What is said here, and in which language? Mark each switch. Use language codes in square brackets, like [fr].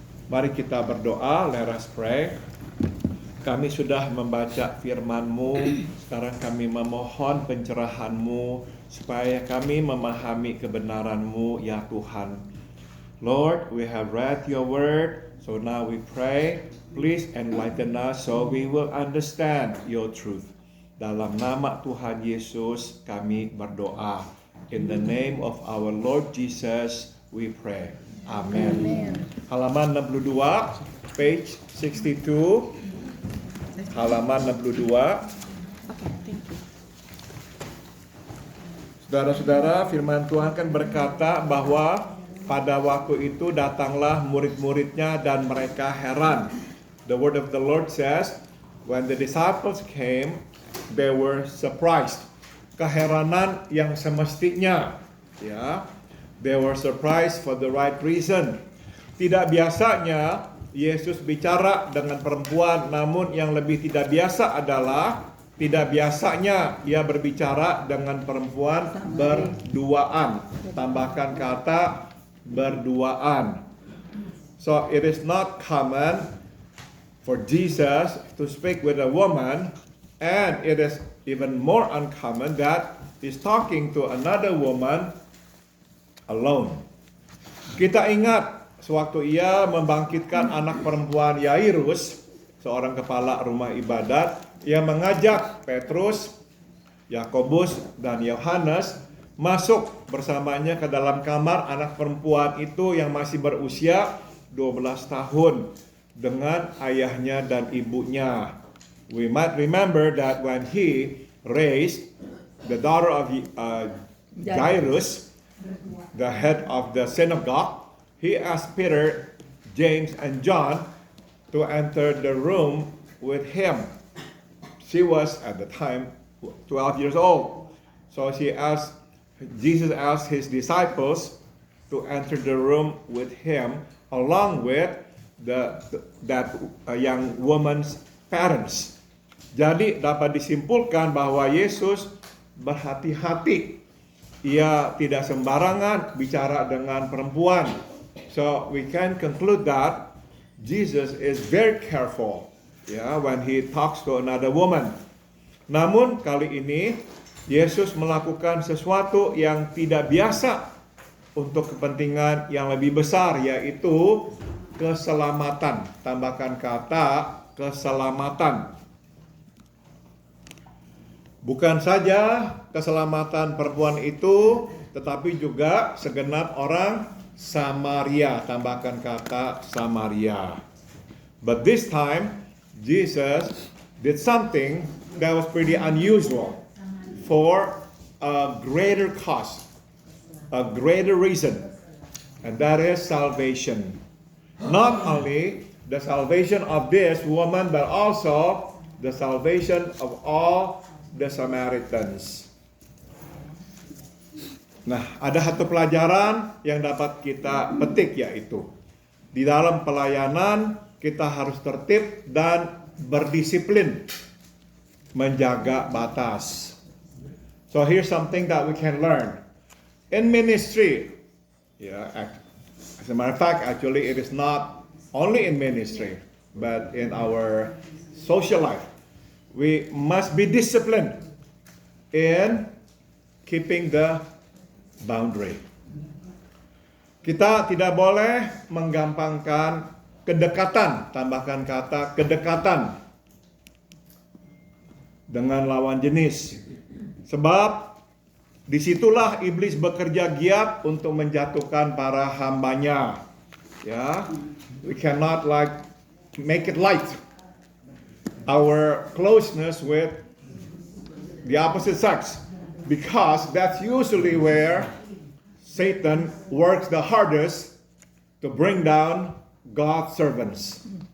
[id] Mari kita berdoa. [en] Let us pray. [id] Kami sudah membaca firman-Mu. Sekarang kami memohon pencerahan-Mu supaya kami memahami kebenaran-Mu, ya Tuhan. [en] Lord, we have read your word, so now we pray, please enlighten us so we will understand your truth. [id] Dalam nama Tuhan Yesus kami berdoa. [en] In the name of our Lord Jesus we pray. [id] Amen. Halaman 62, [en] page 62. [id] Halaman 62. Saudara-saudara, firman Tuhan kan berkata bahwa pada waktu itu datanglah murid-muridnya dan mereka heran. [en] The word of the Lord says, when the disciples came, they were surprised. [id] Keheranan yang semestinya, ya. [en] They were surprised for the right reason. [id] Tidak biasanya Yesus bicara dengan perempuan, namun yang lebih tidak biasa adalah tidak biasanya ia berbicara dengan perempuan berduaan. Tambahkan kata berduaan. [en] So it is not common for Jesus to speak with a woman, and it is even more uncommon that he's talking to another woman alone. [id] Kita ingat sewaktu ia membangkitkan anak perempuan Yairus, seorang kepala rumah ibadat, ia mengajak Petrus, Yakobus, dan Yohanes masuk bersamanya ke dalam kamar anak perempuan itu yang masih berusia 12 tahun dengan ayahnya dan ibunya. [en] We might remember that when he raised the daughter of Jairus, the head of the synagogue, he asked Peter, James, and John to enter the room with him. She was at the time 12 years old. So Jesus asked his disciples to enter the room with him along with that young woman's parents. [id] Jadi dapat disimpulkan bahwa Yesus berhati-hati. Ia tidak sembarangan bicara dengan perempuan. [en] So we can conclude that Jesus is very careful, when he talks to another woman. [id] Namun kali ini Yesus melakukan sesuatu yang tidak biasa untuk kepentingan yang lebih besar, yaitu keselamatan. Tambahkan kata keselamatan. Bukan saja keselamatan perempuan itu, tetapi juga segenap orang Samaria. Tambahkan kata Samaria. [en] But this time, Jesus did something that was pretty unusual for a greater cause, a greater reason, and that is salvation. Not only the salvation of this woman, but also the salvation of all the Samaritans. [id] Nah, ada satu pelajaran yang dapat kita petik, yaitu di dalam pelayanan kita harus tertib dan berdisiplin menjaga batas. [en] So here's something that we can learn. In ministry, as a matter of fact, actually it is not only in ministry, but in our social life. We must be disciplined in keeping the boundary. [id] Kita tidak boleh menggampangkan kedekatan, tambahkan kata kedekatan dengan lawan jenis. Sebab disitulah iblis bekerja giat untuk menjatuhkan para hambanya. [en] Ya, we cannot make it light. Our closeness with the opposite sex, because that's usually where Satan works the hardest to bring down God's servants.